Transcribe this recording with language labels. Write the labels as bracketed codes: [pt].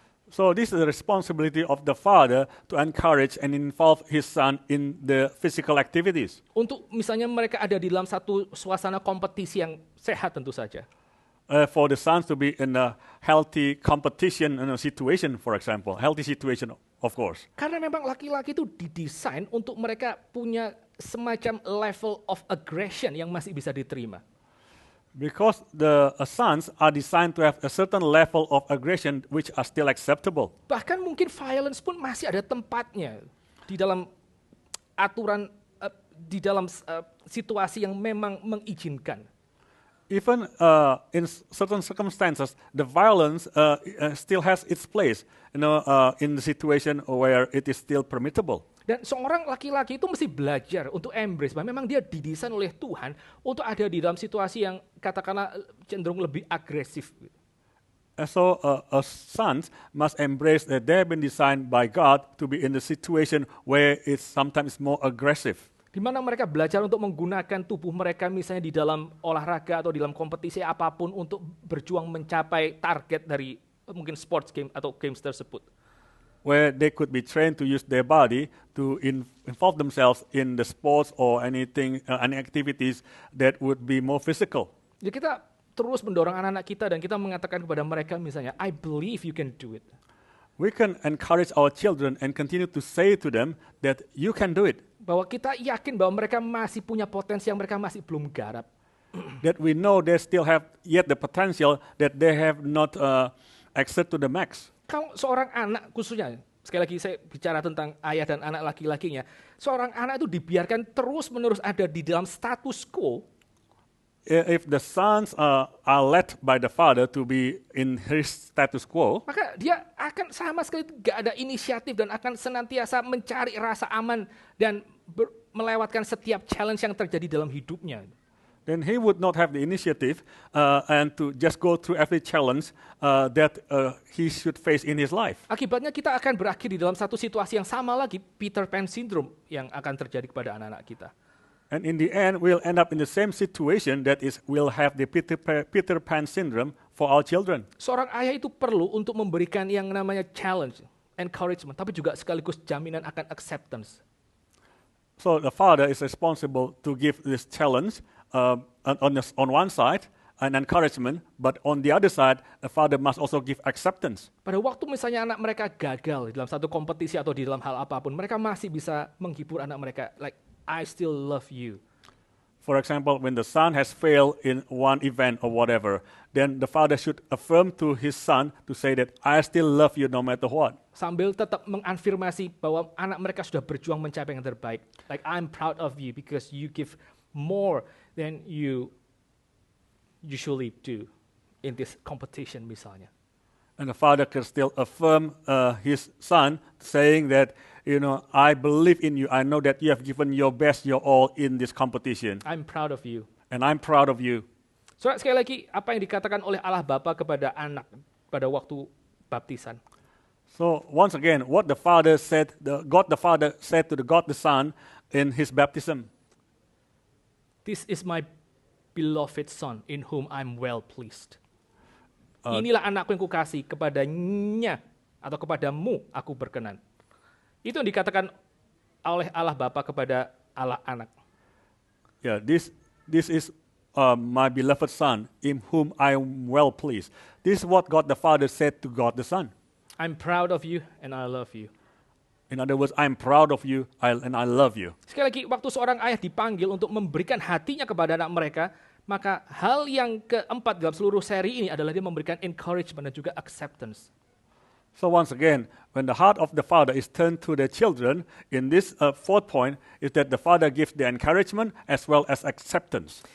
[en] So this is the responsibility of the father to encourage and involve his son in the physical activities. [id] Untuk misalnya mereka ada di dalam satu suasana kompetisi yang sehat tentu saja. [en] For the sons to be in a healthy competition situation, for example, healthy situation, of course. [id] Karena memang laki-laki itu didesain untuk mereka punya semacam [en] level of aggression [id] yang masih bisa diterima. [en] Because the sons are designed to have a certain level of aggression which are still acceptable. [id] Bahkan mungkin violence pun masih ada tempatnya di dalam aturan, di dalam situasi yang memang mengizinkan. [en] Even in certain circumstances, the violence still has its place, in the situation where it is still permissible. [id] Dan seorang laki-laki itu mesti belajar untuk embrace bahwa memang dia didesain oleh Tuhan untuk ada di dalam situasi yang katakanlah cenderung lebih agresif. [en] And so sons must embrace that they have been designed by God to be in the situation where it's sometimes more aggressive. [id] Di mana mereka belajar untuk menggunakan tubuh mereka misalnya di dalam olahraga atau di dalam kompetisi apapun untuk berjuang mencapai target dari mungkin sports game atau games tersebut. [en] Where they could be trained to use their body to involve themselves in the sports or anything, any activities that would be more physical. [id] Jadi kita terus mendorong anak-anak kita dan kita mengatakan kepada mereka misalnya, [en] I believe you can do it. We can encourage our children and continue to say to them that you can do it. [id] Bahwa kita yakin bahwa mereka masih punya potensi yang mereka masih belum garap. [en] That we know they still have yet the potential that they have not access to the max. [id] Kalau seorang anak khususnya, sekali lagi saya bicara tentang ayah dan anak laki-lakinya, seorang anak itu dibiarkan terus-menerus ada di dalam status quo. [en] If the sons are led by the father to be in his status quo, [id] maka dia akan sama sekali tidak ada inisiatif dan akan senantiasa mencari rasa aman dan melewatkan setiap challenge yang terjadi dalam hidupnya. [en] then he would not have the initiative and to just go through every challenge that he should face in his life. [id] Akibatnya kita akan berakhir di dalam satu situasi yang sama lagi, Peter Pan syndrome yang akan terjadi kepada anak-anak kita. [en] And in the end, we'll end up in the same situation, that is, we'll have the Peter Pan syndrome for our children. [id] Seorang ayah itu perlu untuk memberikan yang namanya challenge, encouragement, tapi juga sekaligus jaminan akan acceptance. [en] So the father is responsible to give this challenge on one side, an encouragement, but on the other side, the father must also give acceptance. [id] Pada waktu misalnya anak mereka gagal dalam satu kompetisi atau di dalam hal apapun, mereka masih bisa menghibur anak mereka, [en] like, I still love you. For example, when the son has failed in one event or whatever, then the father should affirm to his son to say that I still love you no matter what. [id] Sambil tetap mengafirmasi bahwa anak mereka sudah berjuang mencapai yang terbaik. [en] Like, I'm proud of you because you give more than you usually do in this competition misalnya. And the father can still affirm his son, saying that, I believe in you. I know that you have given your best, your all in this competition. I'm proud of you. And I'm proud of you. [id] So, sekali lagi, apa yang dikatakan oleh Allah Bapa kepada anak pada waktu baptisan? [en] So once again, what the Father said, God the Father said to God the Son in his baptism. This is my beloved Son in whom I'm well pleased. [id] Inilah anakku yang kukasih, kepadanya atau kepadamu aku berkenan. Itu yang dikatakan oleh Allah Bapa kepada Allah Anak. [en] Yeah, this is my beloved Son in whom I am well pleased. This is what God the Father said to God the Son. I'm proud of you and I love you. In other words, I'm proud of you and I love you. [id] Sekali lagi, waktu seorang ayah dipanggil untuk memberikan hatinya kepada anak mereka, maka hal yang keempat dalam seluruh seri ini adalah dia memberikan encouragement dan juga acceptance. [en] So once again, when the heart of the father is turned to the children, in this fourth point is that the father gives the encouragement as well as acceptance.